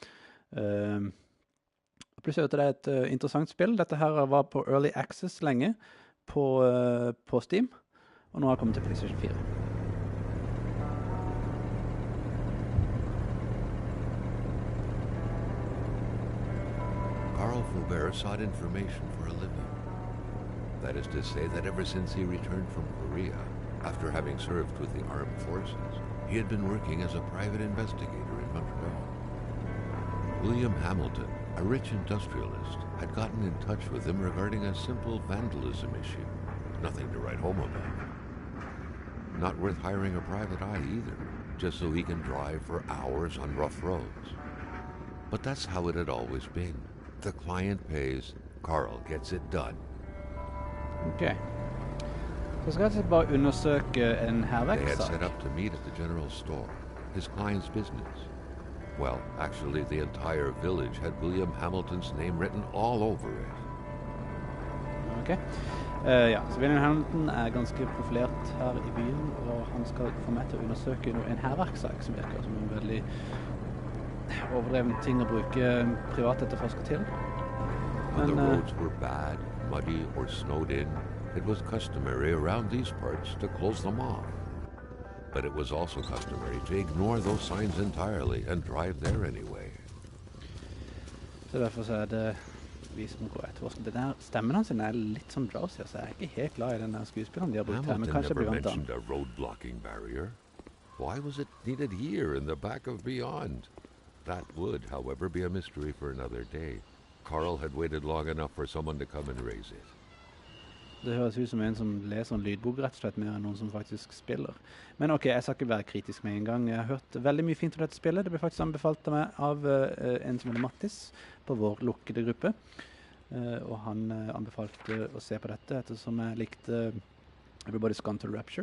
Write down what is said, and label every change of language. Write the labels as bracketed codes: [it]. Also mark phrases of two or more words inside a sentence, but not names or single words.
[no] Plutselig at det er et interessant spill. Dette her var på Early Access lenge på Steam, og nå har det kommet til PlayStation 4. [en] Carl Faubert sought information for a living. That is to say that ever since he returned from Korea, after having served with the armed forces, he had been working as a private investigator in Montreal. William Hamilton, a rich industrialist, had gotten in touch with him regarding a simple vandalism issue. Nothing to write home about. Not worth hiring a private eye either, just so he can drive for hours on rough roads. But that's how it had always been. The client pays, Carl gets it done. Ok. [no] Så skal jeg bare undersøke en [en] They [no] herverkssak. [en] had set up to meet at the general store, his client's business. Well, actually, the entire village had William Hamilton's name written all over it. Ok. [no] Ja, så William Hamilton er ganske profilert her i byen, og han skal få meg til å undersøke en herverkssak som virker som en veldig overdreven ting å bruke privatetterforsker til. [en] When the roads were bad, muddy, or snowed in, it was customary around these parts to close them off. But it was also customary to ignore those signs entirely and drive there anyway. [no] Så derfor så er det vi som går etterforsker. Den her stemmen hans er litt sånn drowsy, så jeg er ikke helt glad i den her skuespilleren de har brukt her, men kanskje [en] Hamilton [no] blir [en] never [no] vant [en] mentioned a road-blocking barrier. Why was it needed here in the back of Beyond? That would, however, be a mystery for another day. Carl had waited long enough for someone to come and raise it. [no] Det høres ut som en som leser en lydbok rett og slett mer enn noen som faktisk spiller. Men ok, jeg skal ikke være kritisk med en gang. Jeg har hørt veldig mye fint om dette spillet. Det ble faktisk anbefalt av meg av en som heter Mattis på vår lukkede gruppe. Og han anbefalte å se på dette ettersom jeg likte Everybody's Gone to Rapture.